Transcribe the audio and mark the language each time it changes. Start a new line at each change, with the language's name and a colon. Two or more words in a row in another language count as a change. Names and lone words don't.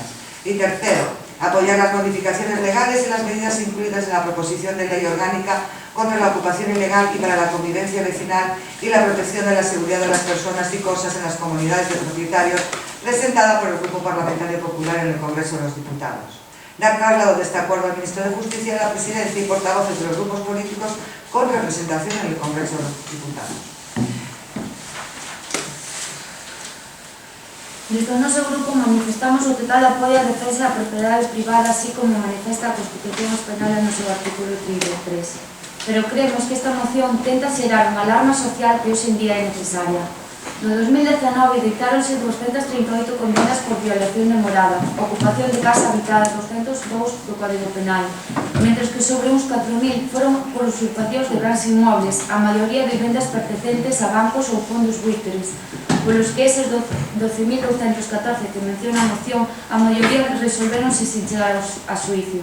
Spanish: Y tercero, apoyar las modificaciones legales y las medidas incluidas en la proposición de ley orgánica contra la ocupación ilegal y para la convivencia vecinal y la protección de la seguridad de las personas y cosas en las comunidades de propietarios, presentada por el Grupo Parlamentario Popular en el Congreso de los Diputados. Dar traslado de este acuerdo al Ministro de Justicia, a la Presidencia y portavoces de los grupos políticos con representación en el Congreso de los Diputados.
Galician: Desde o noso grupo manifestamos o total apoio á defensa da propiedade privada, así como manifesta a Constitución Española no seu artículo 33. Pero creemos que esta moción tenta xerar unha alarma social que hoxe en día é necesaria. No 2019 dictáronse 238 condenas por violación de morada, ocupación de casa habitada, 202 do Código Penal, mentres que sobre uns 4.000 foron por usurpacións de bens inmobles, a maioría de vivendas pertencentes a bancos ou fondos buitres, polos que eses 12.214 que menciona a moción, a maioría resolveronse sin chegar a xuicio.